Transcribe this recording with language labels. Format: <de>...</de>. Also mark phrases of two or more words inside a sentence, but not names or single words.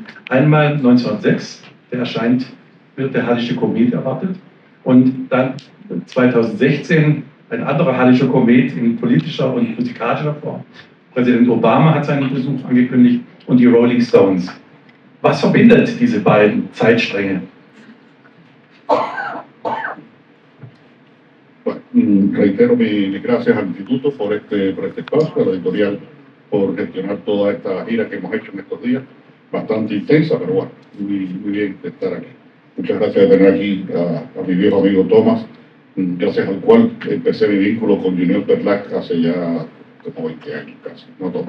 <de>Einmal 1906, wird der Hallische Komet erwartet. Und dann 2016 ein anderer Hallischer Komet in politischer und musikalischer Form. Präsident Obama hat seinen Besuch angekündigt und die Rolling Stones. Was verbindet diese beiden Zeitstränge?</de> <es>Reitero mis gracias al Instituto por este espacio, a la editorial por gestionar toda esta gira que hemos hecho en estos días, bastante intensa, pero bueno, muy bien de estar aquí. Muchas gracias de tener aquí a mi viejo amigo Thomas, gracias al cual empecé mi vínculo con Junior Perlac hace ya como 20 años casi, no Thomas.</es>